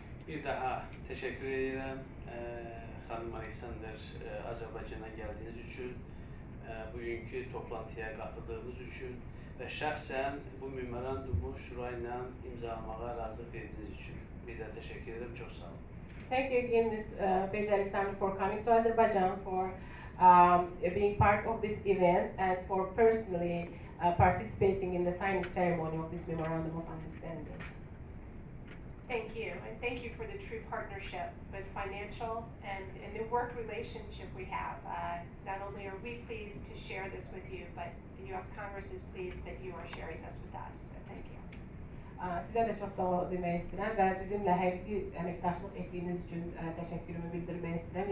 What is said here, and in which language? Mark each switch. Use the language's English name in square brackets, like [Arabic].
[Azerbaijani] Bir daha teşekkür ederim Xanım Alexander, Azərbaycana gəldiyiniz üçün, bugünkü toplantıya qatıldığınız üçün və şəxsən bu memorandumu şura ilə imzalamağa razılıq verdiyiniz üçün bir də təşəkkür ederim, çox sağ olun. [English] Thank you again, Ms. Bejda Alexander, for coming to Azerbaijan, for being part of this event, and for personally participating in the signing ceremony of this memorandum of understanding. Thank you, and thank you for the true partnership, both financial and in the work relationship we have. Not only are we pleased to share this with you, but the U.S. Congress is pleased that you are sharing this with us. So thank you. [Azerbaijani] Sizə də çox sağ ol demək istəyirəm və bizimlə həqiqi əməkdaşlıq etdiyiniz üçün təşəkkürümü bildirmək istəyirəm.